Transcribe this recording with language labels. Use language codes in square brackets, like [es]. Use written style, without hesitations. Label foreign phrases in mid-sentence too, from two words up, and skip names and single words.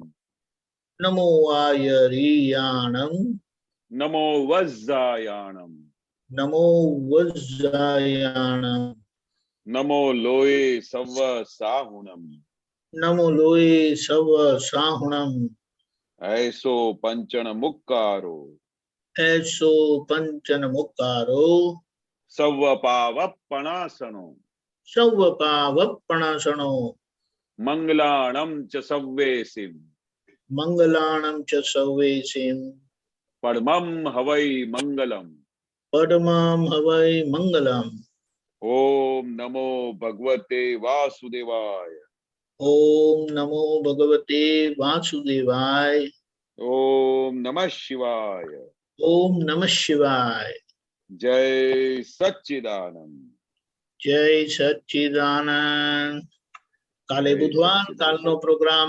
[pka] નમો આયરિયાણમ. નમો વજ્જાયાણમ. નમો વજ્જાયાણમ. નમો લોય સવ સાહુણમ. નમો લોય સવ સાહુણમ. ऐसो पंचन मुक्कारो. ऐसो पंचन मुक्कारो. सव पावपणासनो. सव पावपणासनो. मंगलाणम च सव्वेसिम. मंगलाणम च सव्वेसिम. परमं हवै मंगलम. परमं हवै मंगलम. [sa] ओम नमो भगवते वासुदेवाय. ओम नमो भगवते वासुदेवाय. ओम नमः शिवाय. ओम नमः शिवाय. जय सच्चिदानंद. जय सच्चिदानंद. [gu] કાલે બુધવાર, કાલનો પ્રોગ્રામ